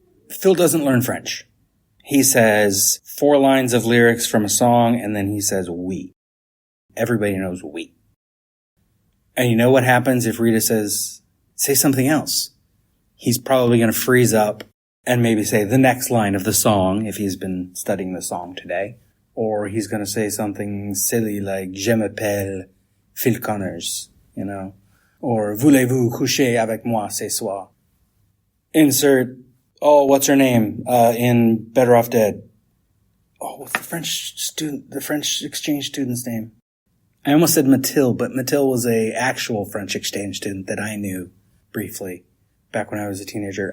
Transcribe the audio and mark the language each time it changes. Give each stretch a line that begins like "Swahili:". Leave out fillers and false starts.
English: Phil doesn't learn French. He says 4 lines of lyrics from a song, and then he says oui. Everybody knows oui. And you know what happens if Rita says, say something else? He's probably going to freeze up and maybe say the next line of the song if he's been studying the song today. Or he's going to say something silly like,
French: je m'appelle Phil Connors,
English: Or
French: voulez-vous coucher avec moi ce soir?
English: Insert, what's her name, in Better Off Dead? What's the French exchange student's name? I almost said Mathilde, but Mathilde was a actual French exchange student that I knew briefly back when I was a teenager.